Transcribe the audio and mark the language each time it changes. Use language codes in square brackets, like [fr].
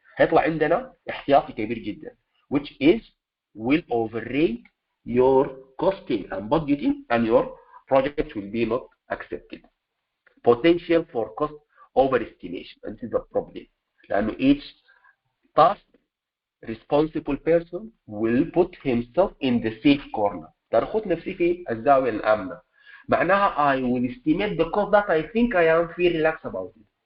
[ar] هيطلع عندنا احتياطي كبير جدا [en] which is will overrate your costing and budgeting and your project will be not accepted. Potential for cost overestimation, and this is a problem. [ar] لأنه [en] each task responsible person will put himself in the safe corner. [ar] ترخط نفسي في الزاوية الآمنة. معناها [en] I will estimate the cost that I think I am feel relaxed about it.